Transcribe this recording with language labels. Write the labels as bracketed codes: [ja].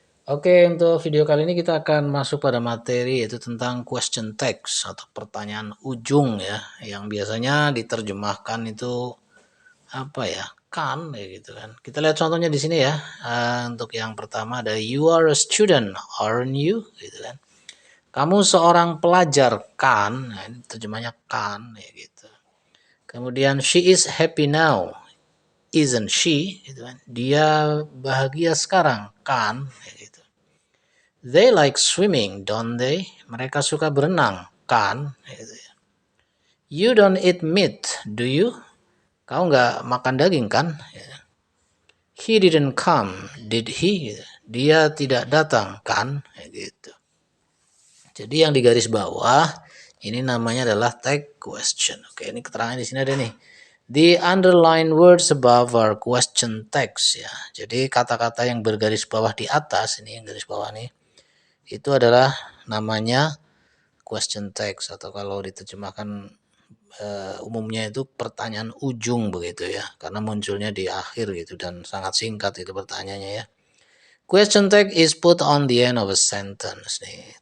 [id] Oke, untuk video kali ini kita akan masuk pada materi yaitu tentang question text atau pertanyaan ujung ya, yang biasanya diterjemahkan itu apa ya, kan ya gitu kan. Kita lihat contohnya di sini ya. Untuk yang pertama ada [en] you are a student, aren't you, [id] gitu kan. Kamu seorang pelajar kan, nah, ini terjemahnya kan ya gitu. Kemudian [en] she is happy now, isn't she, [id] gitu kan. Dia bahagia sekarang kan ya gitu. [en] They like swimming, don't they, [id] mereka suka berenang kan ya gitu. [en] You don't eat meat, do you, [id] kau nggak makan daging kan ya. [en] He didn't come, did he? [id] Dia tidak datang kan? Gitu. Jadi yang di garis bawah ini namanya adalah tag question. Oke, ini keterangan di sini ada nih. [en] The underlined words above are question tags [id] ya. Jadi kata-kata yang bergaris bawah di atas ini, yang garis bawah nih, itu adalah namanya question tags atau kalau diterjemahkan umumnya itu pertanyaan ujung begitu ya, karena munculnya di akhir gitu dan sangat singkat itu pertanyaannya ya. [en] Question tag is put on the end of a sentence nih.